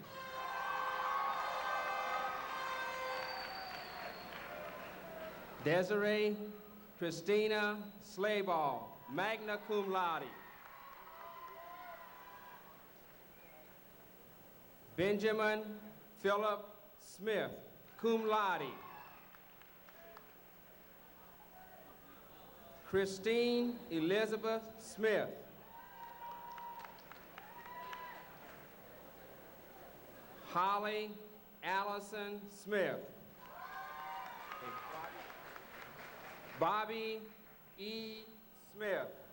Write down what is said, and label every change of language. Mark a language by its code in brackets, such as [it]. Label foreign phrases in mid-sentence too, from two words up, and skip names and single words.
[en] Desiree Christina Slayball, [la] magna cum laude. [en] Benjamin Philip Smith, [la] cum laude. [en] Christine Elizabeth Smith. Holly Allison Smith. Bobby E. Smith.